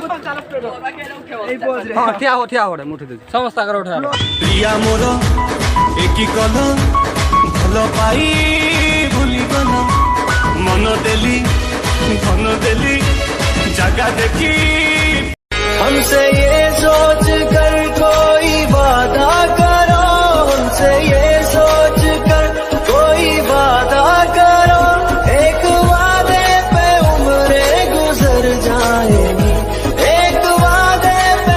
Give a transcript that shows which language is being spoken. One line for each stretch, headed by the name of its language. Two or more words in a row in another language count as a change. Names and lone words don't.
Odia: ହଁ ଠିଆ ହୁଅ ମୁଁ ଉଠେଇ ଦେଉଛି ସମସ୍ତଙ୍କର ଉଠା ପ୍ରିୟା ମୋର ଏକି କଲ ଭଲ ପାଇ ଭୁଲିଗଲ ମନ ଦେଲି ଧନ ଦେଲି ଜାଗା ଦେଖି
Hindi: हमसे ये सोच कर कोई वादा करो हमसे ये सोच कर कोई वादा करो एक वादे पे उम्रें गुजर जाएगी एक वादे पे